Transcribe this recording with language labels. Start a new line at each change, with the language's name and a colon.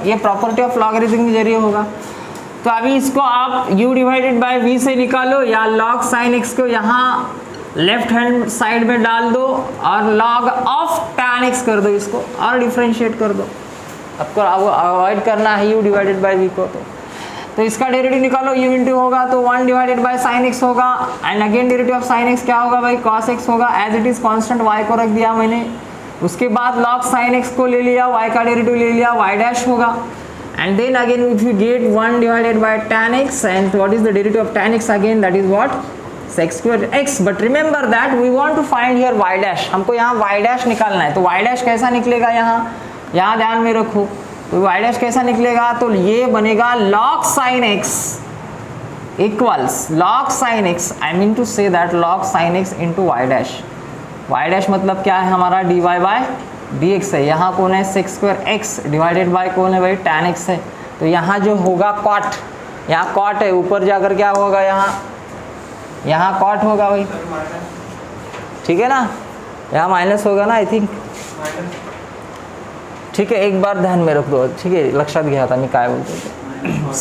Hindi: ये property of logarithm के जरिए होगा. तो अभी इसको आप u डिवाइडेड बाय v से निकालो या log sin x को यहाँ लेफ्ट हैंड साइड में डाल दो और log ऑफ tan x कर दो इसको और डिफरेंशिएट कर दो. आपको अवॉइड करना है u डिवाइडेड बाई v को। तो इसका डेरिवेटिव निकालो, u इंटू होगा तो 1 डिवाइडेड बाई साइन x होगा, and again derivative of sine x क्या होगा भाई, cos x होगा, as it is constant y को रख दिया मैंने। उसके बाद log साइन x को ले लिया, y का डेरिवेटिव ले लिया, y डैश होगा,
English: And then again if you get 1 divided by tan x, and what is the derivative of tan x again, that is what, sec square x। But remember that we want to find here y dash,
Hindi: हमको यहाँ y dash निकालना है। तो y dash कैसा निकलेगा, यहाँ ध्यान में रखो, तो y डैश कैसा निकलेगा, तो ये बनेगा log sin x equals log sin x, I mean to say that log sin x into y dash. y dash मतलब क्या है हमारा, dy बाय dx है, यहाँ कौन है sec square x divided by कौन है भाई, tan x है। तो यहाँ जो होगा cot, यहाँ cot है, ऊपर जाकर क्या होगा, यहाँ cot होगा भाई, ठीक है ना, यहाँ माइनस होगा ना आई थिंक, ठीक है, एक बार ध्यान में रख दो, ठीक है,
Marathi: लक्षात घ्या आता मी काय बोलतो।